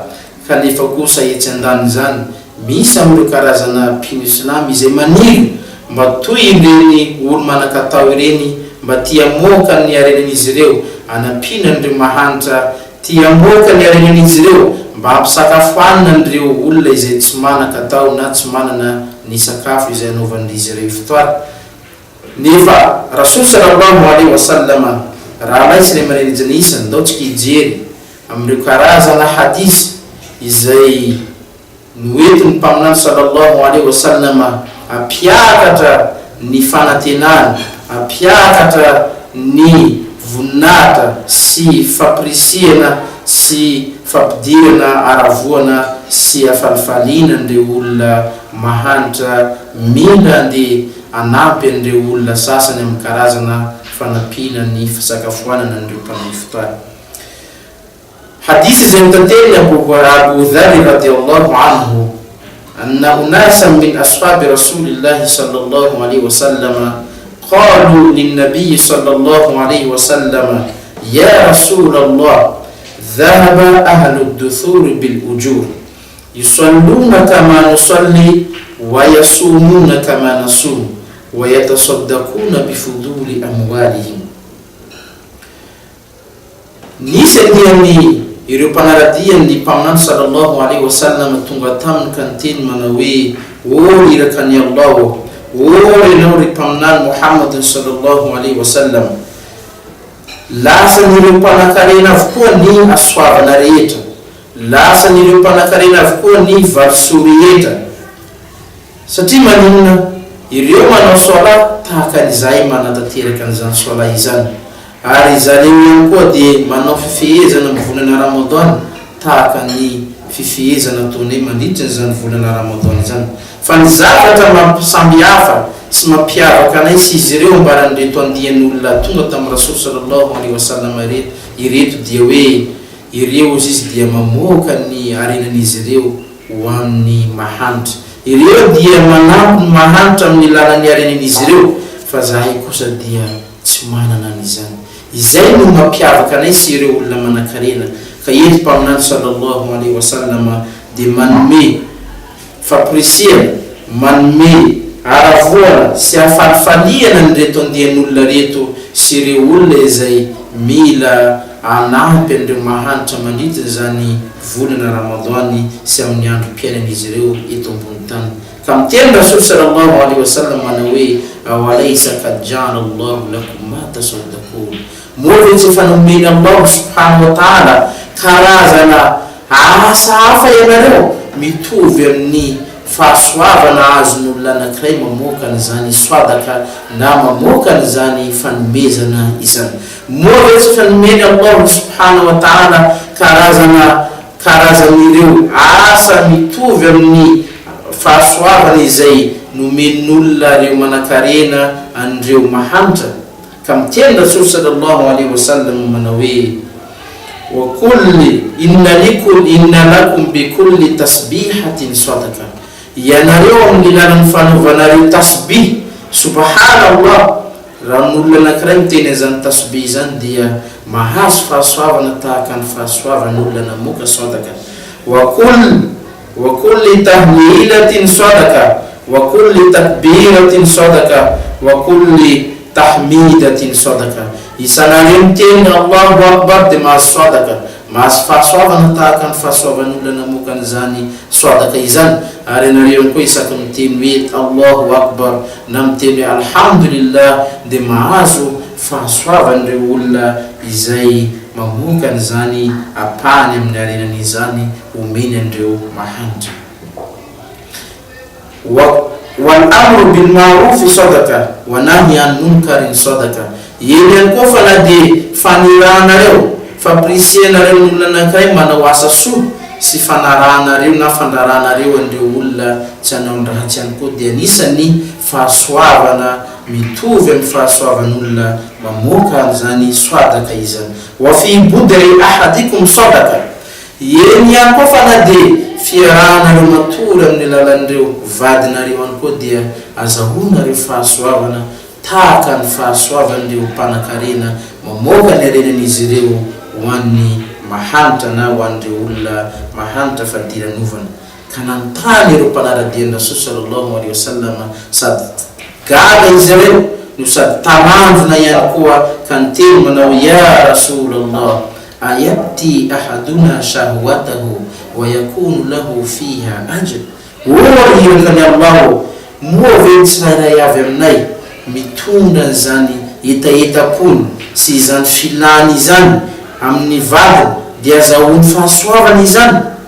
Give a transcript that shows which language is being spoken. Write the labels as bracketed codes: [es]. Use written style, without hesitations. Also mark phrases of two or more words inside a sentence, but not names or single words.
[mg] Kanefa kosa etsy andany zany misy amin'ireo karazana mpino Islamo izay maniry mba toy ireny olo manan-katao ireny mba tia moka ny arenan'izy ireo, anampina an'ireo mahantra, tia moka ny arenan'izy ireo mba hampisakafoanina an'ireo olona izay tsy manan-katao na tsy manana ny sakafo izay anaovan'izy ireo ifitoara. Nefa Rasul [ar] صلى الله عليه وسلم [mg] raha laitsy ray aman'any isany ndao tsika hijery amin'ireo karazana hadisy izay noentiny mpaminany [ar] صلى الله عليه وسلم [mg] apiakatra ny fanantenana, apiakatra ny voninahitra sy fampirisiana sy fampidirana aravoana sy afalifaliana an'ireo olona mahantra mila ande anampy an'ireo olona sasany amin'ny karazana fanampiana ny fisakafoanana an'ireo mpanao ifitoara. [ar] حديث زي متتين أبو ذر رضي الله عنه أن أناسا من أصحاب رسول الله صلى الله عليه وسلم قالوا للنبي صلى الله عليه وسلم يا رسول الله ذهب أهل الدثور بالأجور يصلون كما نصلي ويصومون كما نصوم ويتصدقون بفضول أموالهم. [mg] نيسني ireo mpanaradian'ny mpaminany [ar] صلى الله عليه وسلم [mg] tonga taminy ka niteny manao hoe o iraka ny Allah, o ianao ry mpaminany Muhammad [ar] صلى الله عليه وسلم, [mg] lasan'ireo mpanan-karena avokoa ny asoavana rehetra, lasan'ireo mpanan-karena avokoa ny valisoa rehetra. Satria maninona ireo manao sola tahaka an'izay manatanteraka an'izany sola izany, ary zareo ihany koa dia manao fifehezana amin'ny volana Ramadan tahaka ny fifehezana ataonay mandritra n'izany volana Ramadan izany. Fa ny zavatra mampisambihafa sy mampiavaka anay sy izy ireo mbaran'ireto andian'olona tonga tamin'ny Rasul [ar] صلى الله عليه وسلم [mg] ireto dia hoe ireo izy dia mamoaka ny arenan'izy ireo ho amin'ny mahantra, ireo dia manampy ny mahantra amin'ny lalan'ny arenan'izy ireo, fa zahay kosa dia tsy manana an'izany. Izay no mampiavaka anay sy ireo olona manan-karena. Ka eto mpaminany [ar] صلى الله عليه وسلم [mg] dia manome fampirisiana, manome aravoana sy afalifaliana nyreto andian'olona reto sy ireo olona izay mila anampy andreo mahanitra mandritry zany volana Ramadany sy amin'ny andro piainan'izy ireo eto ambony tany. Ka miteny Rasul [ar] صلى الله عليه وسلم [mg] mana hoe [ar] أوليس قد جعل الله لكم ما تصدقون. [mg] Moa tsy fanomeny Allah [ar] سبحانه وتعالى [mg] karazana asa hafa ianareo mitovy amin'ny fahasoavana azon'olona anankiray mamokany zany swadaka na mamokany zany fanomezana izany. Moa tsy fanomeny Allah [ar] سبحانه وتعالى [mg] karazan'ireo asa mitovy amin'ny fahasoavana izay nomen'olona reo manakarena andreo mahantra. Ka miteny Rasul [ar] صلى الله عليه وسلم [mg] mana hoe [ar] وكل إن لكم بكل تسبيحة صدقة. [mg] Ianareo amin'ny lalan'ny fanaovanareo [ar] تسبيح سبحان الله. [mg] Raha n'olona anankiray miteny zany tasbih zany dia mahazo fahasoavana tahaka ny fahasoavan'olona namoka sadaqa. [ar] وكل تهليلة صدقة وكل تكبيرة صدقة وكل تحميدة صدقة. [mg] Isanareo miteny [ar] الله أكبر [mg] de mahazo sadaqa, mahazo fahasoavana tahaka ny fahasoavan'olona namokany zany sadaqa izany. Ary ianareo koa isaky miteny hoe [ar] الله أكبر [mg] na miteny hoe alhamdulillah de mahazo fahasoavan'ireo olona izay mamokany zany apany amin'ny arenan'izany omeny andreo mahanitra. [ar] والأمر بالمعروف صدقة ونهي عن منكر صدقة. [mg] Yeny koa fa na de fanirahanareo fampirisianareo olona anankiray manao asa soa sy fanarahanareo na fandraranareo andreo olona tsy hanao ratsy ihany koa dia anisany fahasoavana mitovy amin'ny fahasoavan'olona mamoaka zany swadaka izany. [ar] وفي بضع أحدكم صدقة. [mg] Yeny ihany koa fa na de fiarahanareo matory amin'ny lalan'ireo vadinareo ihany koa dia azahonareo fahasoavana tahaka ny fahasoavan'ireo mpanakarena mamoaka ny arenan'izy ireo ho an'ny mahanitra na ho an'ireo olona mahanitra fadiran'ovana. Ka nanontany ireo mpanaradian'i Rasul [ar] صلى الله عليه وسلم [mg] sady gaga izy ireo no sady taranjona ihany koa ka niteny manao [ar] يا رسول الله أيأتي أحدنا شهوته ويكون له فيها أجر. [mg] Hirikany Allah moa ve tsirairay avy aminay mitondra zany etaetapony sy zany filany izany amin'ny vadiny dia azahoany fahasoavana izany.